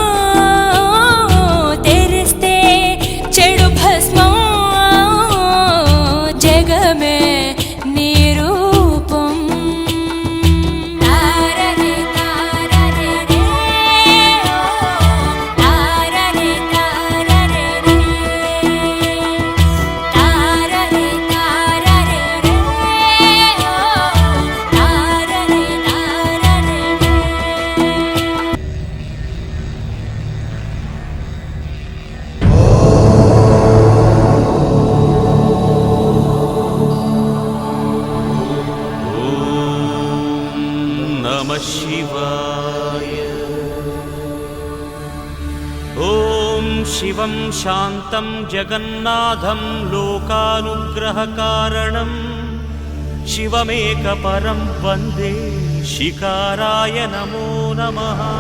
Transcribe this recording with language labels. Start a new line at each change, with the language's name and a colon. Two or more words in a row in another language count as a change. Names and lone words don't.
Telugu: తెరిస్తే చెడు భస్మం జగమే నీ రూపం తారరే తారరే రే తారరే తారరే రే తారరే తారరే రే తారరే తారరే రే
Sanskrit: नमः शिवाय। ॐ शिवं शान्तं जगन्नाथं लोकानुग्रहकारणं शिवमेकपरं वन्दे शिकाराय नमो नमः।